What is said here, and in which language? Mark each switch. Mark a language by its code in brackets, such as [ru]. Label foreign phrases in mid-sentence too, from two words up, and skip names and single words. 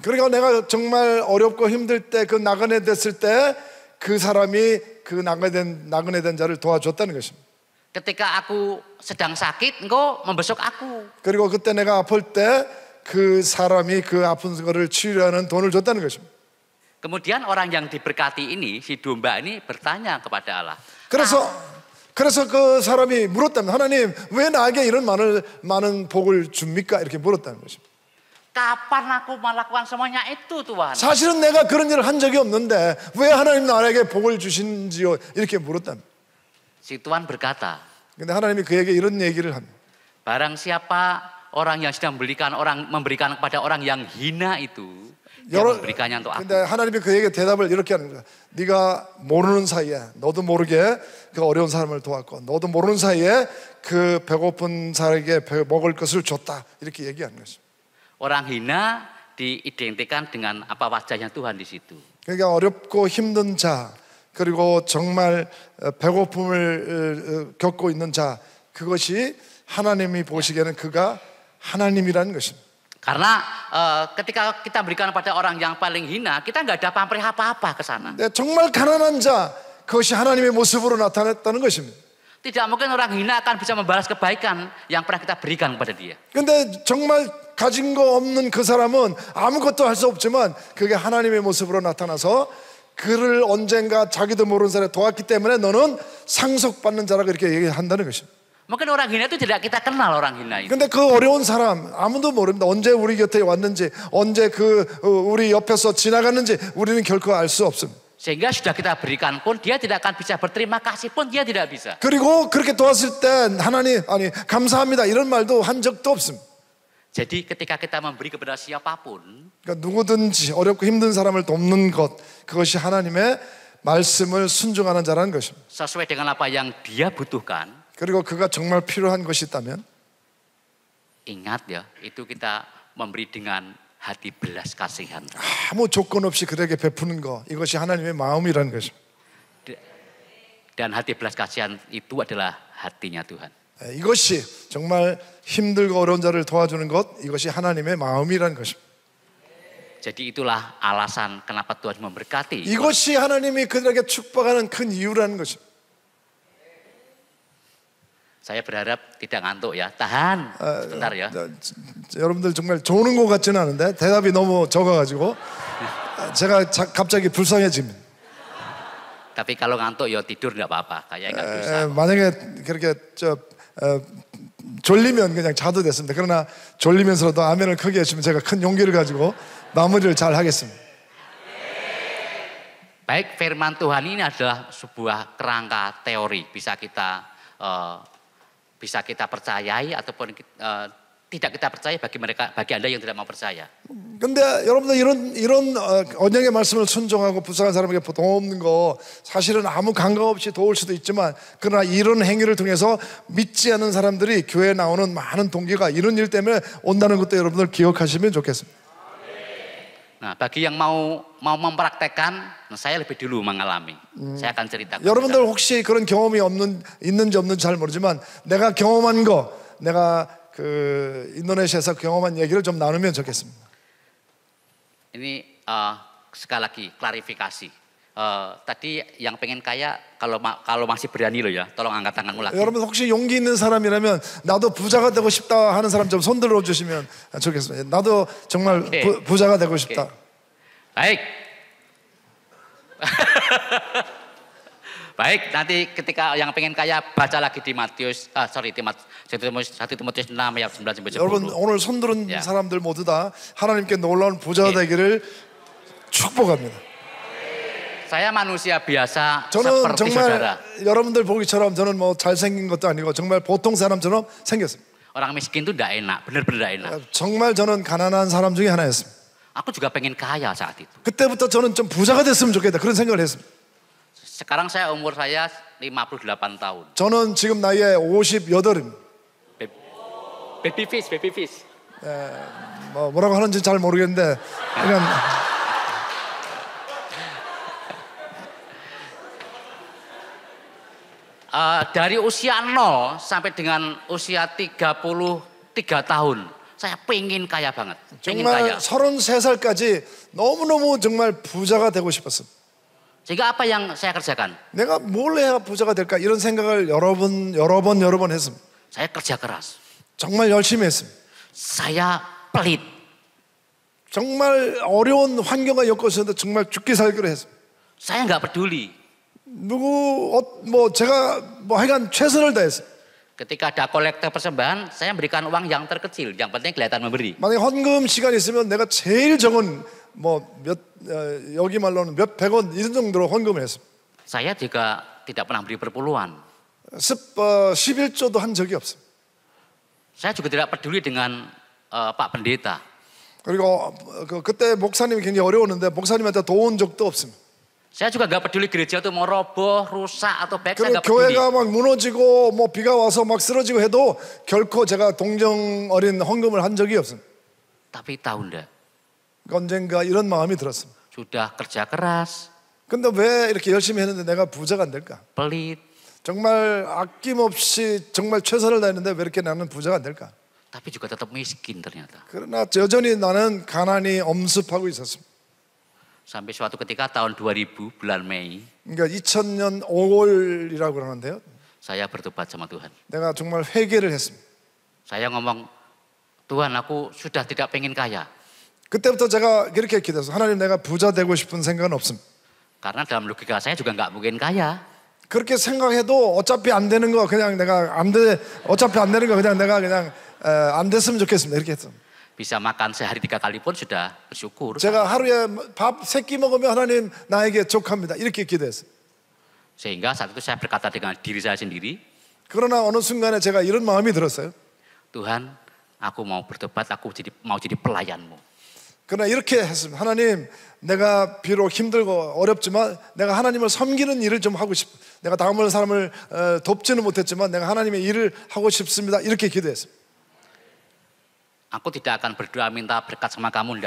[ko] 그러니까 내가 정말 어렵고 힘들 때 그 나그네 됐을 때 그 사람이 그 나그네 된 자를 도와줬다는 것입니다. [id] Ketika aku sedang sakit, engkau membesuk aku. [ko] 그리고 그때 내가 아플 때 그 사람이 그 아픈 거를 치료하는 돈을 줬다는 것입니다. [id] Kemudian orang yang diberkati ini, si domba ini bertanya kepada Allah. [ko] 그래서 그 사람이 물었다면 하나님 왜 나에게 이런 많은 복을 줍니까? 이렇게 물었다는 것입니다. [id] Kapan aku melakukan semuanya itu, Tuhan? [ko] 사실은 내가 그런 일을 한 적이 없는데 왜 하나님 나에게 복을 주신지요? 이렇게 물었답니다. [id] Si Tuhan berkata, [ko] 근데 하나님이 그에게 이런 얘기를 합니다. [id] barang siapa orang yang sedang memberikan kepada orang yang hina itu, dia memberikannya untuk aku. [ko] 근데 하나님이 그에게 대답을 이렇게 하는 거야. 네가 모르는 사이에 너도 모르게 그 어려운 사람을 도왔고 너도 모르는 사이에 그 배고픈 사람에게 먹을 것을 줬다. 이렇게 얘기하는 것입니다. [id] Orang hina diidentikan dengan apa wajahnya Tuhan di situ. [ko] 그러니까 어렵고 힘든 자 그리고 정말 배고픔을 겪고 있는 자 그것이 하나님이 보시기에는 그가 하나님이라는 것입니다. [id] Karena ketika kita berikan pada orang yang paling hina, kita nggak ada pamrih apa-apa ke sana. [ko] 정말 가난한 자 그것이 하나님의 모습으로 나타났다는 것입니다. [id] Tidak mungkin orang hina akan bisa membalas kebaikan yang pernah kita berikan kepada dia. [ko] 근데 정말 가진 거 없는 그 사람은 아무것도 할 수 없지만 그게 하나님의 모습으로 나타나서 그를 언젠가 자기도 모르는 사람이 도왔기 때문에 너는 상속받는 자라고 이렇게 얘기한다는 것입니다. [id] Mungkin orang hina itu tidak kita kenal orang hina itu. [ko] 근데 그 어려운 사람 아무도 모릅니다. 언제 우리 곁에 왔는지 언제 우리 옆에서 지나갔는지 우리는 결코 알 수 없습니다. [id] Sehingga sudah kita berikan pun dia tidak akan bisa berterima kasih pun dia tidak bisa. [ko] 그리고 그렇게 도왔을 때 하나님 감사합니다 이런 말도 한 적도 없습니다. [id] Jadi ketika kita memberi kepada siapapun, [ko] 그러니까 누구든지 어렵고 힘든 사람을 돕는 것 그것이 하나님의 말씀을 순종하는 자라는 것입니다. [id] sesuai dengan apa yang dia butuhkan. [ko] 그리고 그가 정말 필요한 것이 있다면 [id] Ingat ya, itu kita memberi dengan hati belas kasihan. [ko] 아무 조건 없이 그에게 베푸는 것 이것이 하나님의 마음이라는 것입니다. [id] Dan hati belas kasihan itu adalah hatinya Tuhan. [ko] 이것이 정말 힘들고 어려운 자를 도와주는 것 이것이 하나님의 마음이라는 것입니다. [id] Jadi itulah alasan kenapa Tuhan memberkati. [ko] 이것이 하나님이 그들에게 축복하는 큰 이유라는 것입니다. [id] Saya berharap tidak ngantuk ya. Tahan sebentar ya. [ko] 여러분들 정말 조는 것 같지는 않은데 대답이 너무 적어가지고 제가 갑자기 불쌍해집니다. [id] Tapi kalau ngantuk ya tidur enggak apa-apa. Kayak enggak bisa. [ko] 만약에 그렇게 졸리면 그냥 자도 됐습니다. 그러나 졸리면서도 아멘을 크게 해주면 제가 큰 용기를 가지고 마무리를 잘 하겠습니다. [id] Baik, firman Tuhan ini adalah sebuah kerangka teori. Bisa kita percayai ataupun tidak kita percaya bagi Anda yang tidak mau percaya. [ko] 근데 여러분들 이런 언약의 말씀을 순종하고 불쌍한 사람에게 도움는 거 사실은 아무 감각 없이 도울 수도 있지만 그러나 이런 행위를 통해서 믿지 않는 사람들이 교회에 나오는 많은 동기가 이런 일 때문에 온다는 것도 여러분들 기억하시면 좋겠습니다. [id] Nah, bagi yang mau mempraktekkan, nah saya lebih dulu mengalami. saya akan ceritakan. [ko] 여러분들 혹시 그런 경험이 있는지 없는지 잘 모르지만 내가 경험한 거, 내가 그 인도네시아에서 경험한 얘기를 좀 나누면 좋겠습니다. [id] Ini sekali lagi klarifikasi. Tadi yang pengen kaya kalau masih berani loh ya, tolong angkat tanganmu lagi. [ko] 여러분 혹시 용기 있는 사람이라면 나도 부자가 되고 싶다 하는 사람 좀 손 들어 주시면 좋겠습니다. 나도 정말 부자가 되고 싶다. [id] Baik. Baik, nanti ketika yang pengen kaya baca lagi di Matius, 1 Timotius 6 ayat 9 sampai 10. [ko] 여러분 오늘 손 들은 사람들 모두 다 하나님께 놀라운 부자가 되기를 축복합니다. [id] Saya manusia biasa [ko] 저는 [id] seperti saudara. [ko] 정말 여러분들 보기처럼 저는 뭐 잘생긴 것도 아니고 정말 보통 사람처럼 생겼습니다. [id] Orang miskin itu enggak enak, benar-benar enggak enak. [ko] 정말 저는 가난한 사람 중에 하나였습니다. [id] Aku juga pengen kaya saat itu. [ko] 그때부터 저는 좀 부자가 됐으면 좋겠다 그런 생각을 했습니다. [id] Sekarang umur saya 58 tahun. [ko] 저는 지금 나이에 58입니다. [en] Baby fish. [ko] 뭐라고 하는지 잘 모르겠는데 그냥 [id] dari usia 0 sampai dengan usia 33 tahun, saya pengen kaya banget. Pengen [ko] 정말 [id] kaya. [ko] 33살까지 너무너무 정말 부자가 되고 싶었어요. [id] Sehingga apa yang saya kerjakan? [ko] 내가 뭘 해야 부자가 될까 이런 생각을 여러 번 했습니다. [id] Saya kerja keras. [ko] 정말 열심히 했습니다. [id] Saya pelit. [ko] 정말 어려운 환경과 엮어서도 정말 죽기 살기로 했습니다. [id] Saya nggak peduli. [ko] 제가 하여간 최선을 다했어요. [id] Ketika ada kolektor persembahan, saya memberikan uang yang terkecil. Yang penting kelihatan memberi. [ko] 만약에 헌금 시간이 있으면 내가 제일 적은 여기 말로는 몇백 원 이런 정도로 헌금을 했습니다. [id] Saya juga tidak pernah beri perpuluhan. [ko] 11조도 한 적이 없어요. [id] Saya juga tidak peduli dengan Pak Pendeta. [ko] 그리고 그때 목사님이 굉장히 어려웠는데 목사님한테 도운 적도 없습니다. [id] Saya juga nggak peduli gereja itu mau roboh, rusak atau baik, [ko] 그리고 [id] saya nggak peduli. [ko] 교회가 막 무너지고 비가 와서 막 쓰러지고 해도 결코 제가 동정 어린 헌금을 한 적이 없습니다. [id] Tapi tahu enggak, [ko] 언젠가 이런 마음이 들었습니다. [id] sudah kerja keras, [ko] 근데 왜 이렇게 열심히 했는데 내가 부자가 안 될까? [id] pelit, [ko] 정말 아낌없이 정말 최선을 다했는데 왜 이렇게 나는 부자가 안 될까? [id] tapi juga tetap miskin ternyata. [ko] 그러나 여전히 나는 가난이 엄습하고 있었습니다. [id] Sampai suatu ketika tahun 2000 bulan Mei, [ko] 그러니까 2000년 5월이라고 그러는데요. [id] saya bertobat sama Tuhan. [ko] 내가 정말 회개를 했습니다. [id] Saya ngomong, Tuhan aku sudah tidak pengen kaya. [ko] 그때부터 제가 이렇게 기도했어요. 하나님 내가 부자 되고 싶은 생각은 없습니다. [id] Karena dalam logika saya juga nggak mungkin kaya. [ko] 그렇게 생각해도 어차피 안 되는 거 그냥 내가 어차피 안 되는 거 그냥 내가 안 됐으면 좋겠습니다. 이렇게 했어요. [id] Bisa makan sehari 3 kali pun sudah bersyukur. [ko] 제가 하루에 밥 3끼 먹으면 하나님 나에게 족합니다. 이렇게 기도했어요. [id] Sehingga saat itu saya berkata dengan diri saya sendiri, [ko] 그러나 어느 순간에 제가 이런 마음이 들었어요. [id] Tuhan, aku mau bertobat, aku mau jadi pelayanmu. [ko] 그러나 이렇게 했습니다. 하나님, 내가 비록 힘들고 어렵지만 내가 하나님을 섬기는 일을 좀 하고 싶어. 내가 다음을 사람을 돕지는 못했지만 내가 하나님의 일을 하고 싶습니다. 이렇게 기도했습니다. [id] Aku tidak akan berdoa minta berkat sama kamu, enggak.